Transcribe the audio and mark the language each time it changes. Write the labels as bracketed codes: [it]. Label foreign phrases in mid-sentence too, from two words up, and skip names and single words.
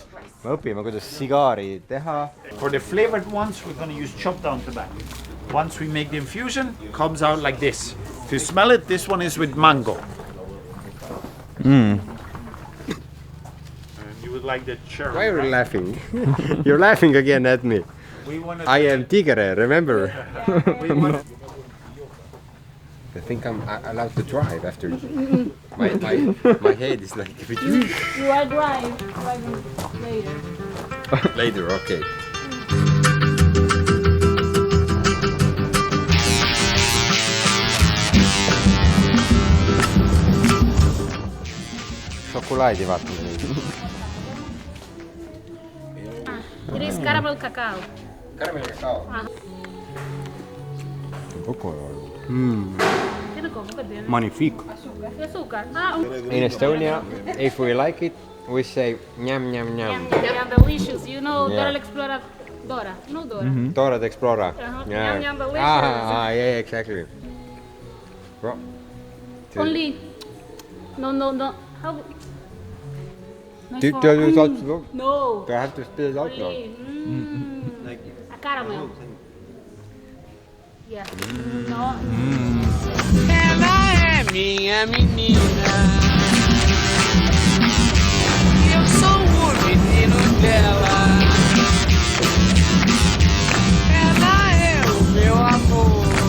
[et] Me õpime, kuidas sigari teha. [en] For the flavored ones, we're going to use chopped down tobacco. Once we make the infusion, it comes out like this. If you smell it, this one is with mango. And you would like the cherry. Why are you laughing? You're laughing again at me. I am Tigre, remember? I think I'm allowed to drive after my head is like You are driving later. Later, okay. [et] Šokolaadi vaatame nüüd. [en] It is caramel cacao. Caramel cacao. Magnifique. In Estonia, if we like it, we say ñam ñam ñam. Ñam delicious. You know Yeah. Dora the Explorer. Dora. No Dora. Dora the Explorer. Ñam ñam delicious. Yeah, exactly. Bro. Only. No. How? Do you talk? No. Do I have to spit it out now? A caramel. Yeah. No. [pt] Ela é minha menina. Eu sou o menino dela. Ela é o meu amor.